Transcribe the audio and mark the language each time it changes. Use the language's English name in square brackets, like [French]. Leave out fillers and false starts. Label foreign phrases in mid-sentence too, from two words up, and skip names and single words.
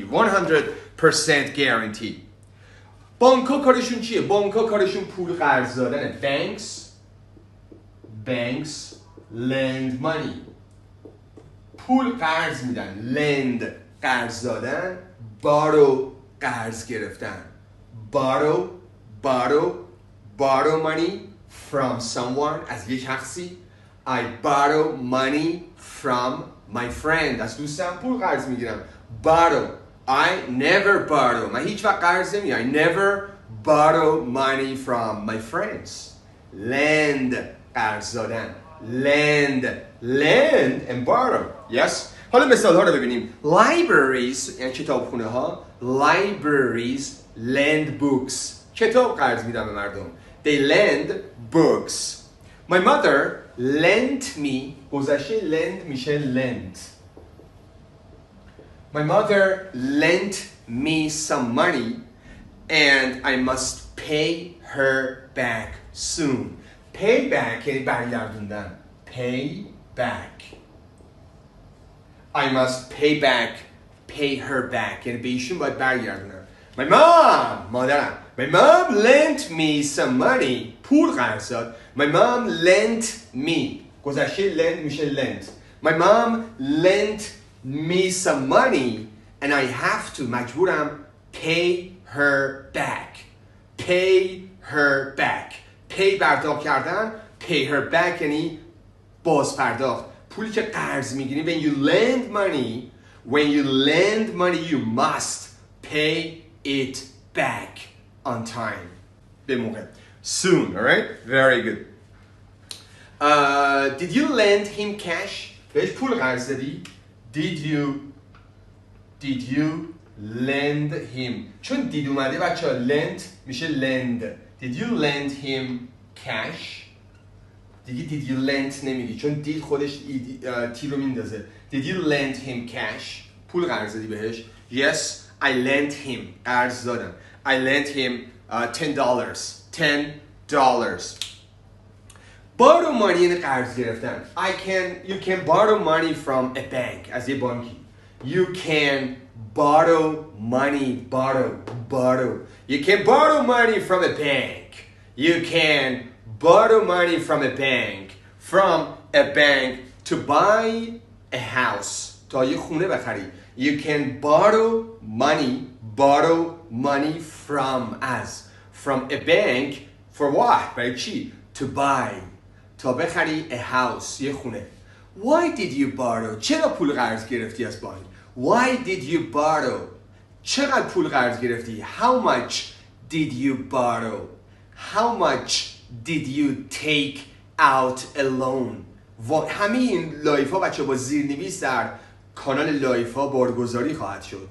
[Persian] 100% guarantee. بانک‌ها کارشون چیه؟ بانک‌ها کارشون پول قرض دادنه. [English] Banks lend money. [Persian] پول قرض میدن. lend قرض دادن. borrow قرض گرفتن. [English] borrow money from someone [Persian] از یک شخصی. [English] I borrow money from my friend. [Persian] از دوستم پول قرض میگیرم. [English] borrow. I never borrow. [Persian] من هیچ وقت قرض نمیگیرم. [English] I never borrow money from my friends. lend [Persian] قرض دادن. [English] lend and borrow. Yes? [Persian] حالا مثال ها رو ببینیم. Libraries یعنی کتابخونه ها. [English] Libraries lend books. [Persian] کتاب قرض میدن به مردم. [English] They lend books. My mother lent me. [Persian] گذشته lend میشه lent. [English] My mother lent me some money and I must pay her back soon. Pay back [Persian] یعنی برگردوندن. [English] Pay back. I must pay her back [Persian] یعنی به ایشون باید برگردونم. مادرم. [English] My mom lent me some money. [Persian] پول قرض داد. [English] My mom lent me. گذشته lent میشه lent. My mom lent me some money and I have to مجبورم pay her back. [Persian] Pay پرداخت کردن. [English] Pay her back [Persian] یعنی باز پرداخت. پولی که قرض میگیریم. [English] When you lend money you must pay it back on time. [Persian] به موقع. [English] Soon, alright? Very good. Did you lend him cash? [Persian] بهش پول قرض دادی؟ [English] Did you lend him? [Persian] چون دید اومده بچه lend میشه lend. [English] Did you lend him cash? [Persian] دیگه [English] did you lend [Persian] نمیگی چون دید خودش تی رو میندازه. [English] Did you lend him cash? [Persian] پول قرض دادی بهش؟ [English] Yes, I lent him. [Persian] قرض دادم. [English] I lent him $10. Borrow money [Persian] یعنی قرض گرفتن. [English] You can borrow money from a bank. [Persian] از یه بانکی. [English] You can borrow money. Borrow. You can borrow money from a bank. You can borrow money from a bank to buy a house. [Persian] تا یه خونه بخری. [English] You can borrow money from a bank For what? [Persian] برای چی؟ [English] To buy. [Persian] تا بخری [English] a house. [Persian] یه خونه. [English] Why did you borrow? [Persian] چرا پول قرض گرفتی از بانک؟ [English] Why did you borrow? [Persian] چقدر پول قرض گرفتی؟ [English] How much did you borrow? How much did you take out a loan? [Persian] همه این لایف ها بچه با زیرنویس در کانال لایف ها بارگذاری خواهد شد.